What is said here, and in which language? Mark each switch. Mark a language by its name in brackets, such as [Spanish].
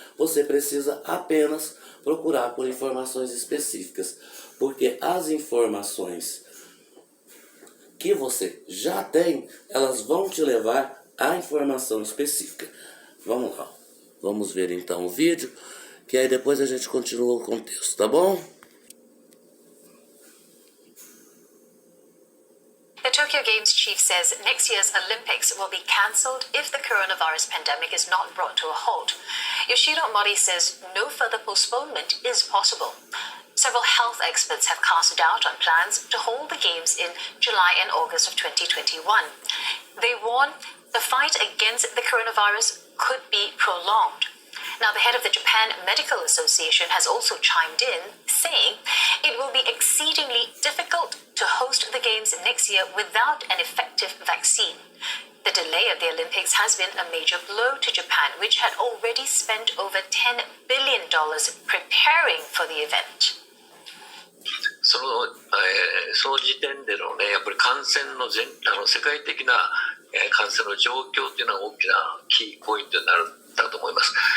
[Portuguese] Você precisa apenas procurar por informações específicas, porque as informações que você já tem, elas vão te levar à informação específica. Vamos lá, vamos ver então o vídeo, que aí depois a gente continua o contexto, tá bom? [English] The Tokyo Games chief says next year's Olympics will be cancelled if the coronavirus pandemic is not brought to a halt. Yoshiro Mori says no further postponement is possible. Several health experts have cast doubt on plans to hold the Games in July and August of 2021. They warn the fight against the coronavirus could be prolonged. Now, the head of the Japan Medical Association has also chimed in, saying it will be exceedingly difficult to host the Games next year without an effective vaccine. The delay of the Olympics has been a major blow to Japan, which had already spent over $10 billion preparing for the event. [Japanese] その時点でのね、やっぱり感染の世界的な感染の状況というのが大きなキーポイントになるんだと思います。